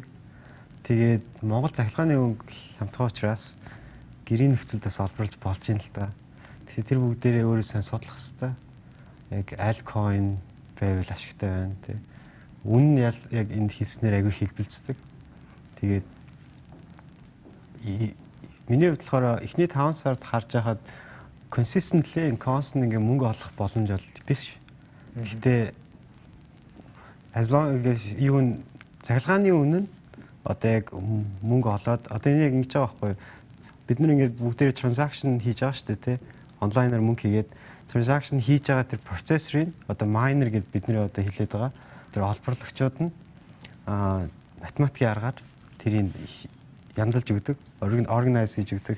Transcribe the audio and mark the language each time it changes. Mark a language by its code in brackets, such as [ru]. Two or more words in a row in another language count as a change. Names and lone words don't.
[mn] Тэгээд Монгол захилгааны өнгө хямдхан учраас гэрийн нөхцөлдөөс олборлож болж юм л да. Тэгэхээр тэр бүгдээрээ өөрөө сайн судлах хэрэгтэй. Яг аль coin байвал ашигтай байна тий. Үн нь яг энд хийснээр аягүй хэлбэлцдэг. Тэгээд миний хувьд болохоор эхний 5 сард харж байхад [en] consistently constant [mn] ингээ мөнгө олох боломж бол биш. Гэхдээ [en] as long as [mn] юу захилгааны үнэ нь одоо яг мөнгө олоод одоо энэ яг ингэж байгаа байхгүй бид нар ингээд бүгдээ transaction хийж байгаа шүү дээ тий. Онлайнаар мөнгө хийгээд transaction хийж байгаа тэр процессорын одоо miner гэдээ бидний одоо хэлээд байгаа. Тэр олборлагчид нь математикийн аргаар тэрийг янзалж өгдөг, organize хийж өгдөг.